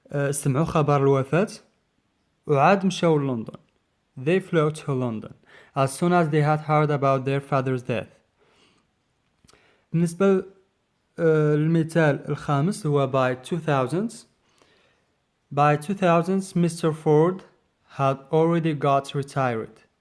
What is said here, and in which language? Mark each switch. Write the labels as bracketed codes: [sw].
[ar] سمعوا خبر الوفاة وعاد مشاو لندن. [en] They flew to London as soon as they had heard about their father's death. [ar] بالنسبة للمثال الخامس هو by 2000s. [en] By 2000s Mr. Ford had already got retired.